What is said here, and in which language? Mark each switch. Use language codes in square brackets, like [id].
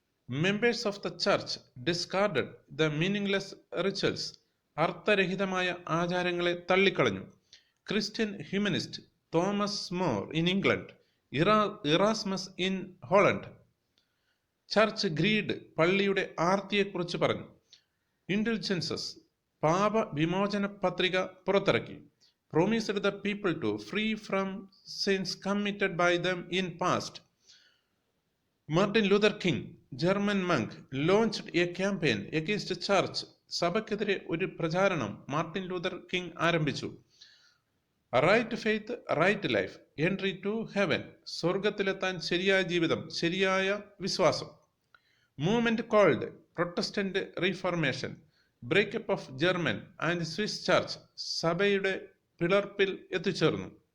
[en] members of the church discarded the meaningless rituals, [ml] അർത്ഥരഹിതമായ ആചാരങ്ങളെ തള്ളിക്കളഞ്ഞു. [en] Christian humanist Thomas More in England, Erasmus in Holland. Church greed, [ml] പള്ളിയുടെ ആർത്തിയെക്കുറിച്ച് പറഞ്ഞു. ഇൻഡൽജൻസസ്, പാപ വിമോചന പത്രിക പുറത്തിറക്കി. [en] promised the people to free from sins committed by them in past. Martin Luther King, German monk, launched a campaign against the church. [ml] സഭയ്ക്കെതിരെ ഒരു പ്രചാരണം Martin Luther king ആരംഭിച്ചു. [en] right faith, right life, entry to heaven, [ml] സ്വർഗത്തിലെത്താൻ ശരിയായ ജീവിതം, ശരിയായ വിശ്വാസം. [en] movement called Protestant Reformation, breakup of German and Swiss church, [ml] സഭയുടെ പിളർപ്പിൽ എത്തിച്ചേർന്നു.